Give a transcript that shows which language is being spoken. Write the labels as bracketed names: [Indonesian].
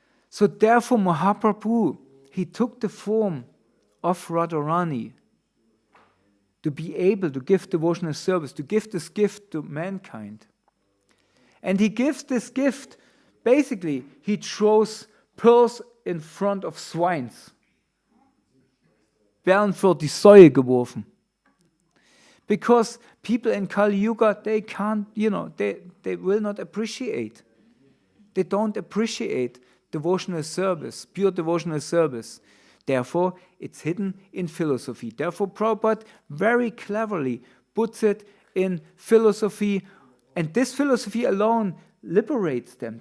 [English] So therefore Mahaprabhu, he took the form of Radharani to be able to give devotional service, to give this gift to mankind. And he gives this gift, basically, he throws pearls in front of swines. [German] Werden für die Säue geworfen. [English] Because people in Kali Yuga, they can't, they will not appreciate. They don't appreciate devotional service, pure devotional service. Therefore, it's hidden in philosophy. Therefore, Prabhupada very cleverly puts it in philosophy, and this philosophy alone liberates them.